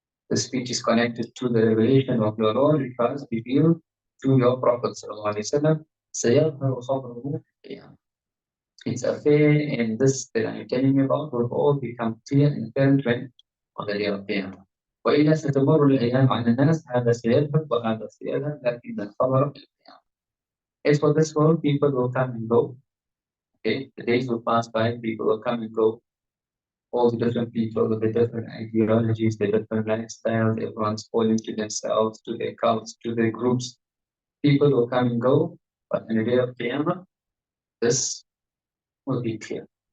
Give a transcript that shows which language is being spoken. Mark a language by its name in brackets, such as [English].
[English] The speech is connected to the revelation of your Lord, which was revealed to your Prophet sallallahu alaihi wasallam. [Arabic] سَيَظْهَرُ خَبْرُهُ فِي الْقِيَامَةِ. [English] Its affair and this that I am telling you about will all become clear and apparent when on the day of Qiyamah. [Arabic] وإذا ستمر الأيام على الناس هذا سيذهب وهذا سيذهب لكن الخبر في القيامة. [English] As for this world, people will come and go. Okay, the days will pass by, people will come and go. All the different people with the different ideologies, the different lifestyles, everyone's falling to themselves, to their cults, to their groups. People will come and go, but on the day of Qiyamah, this will be clear.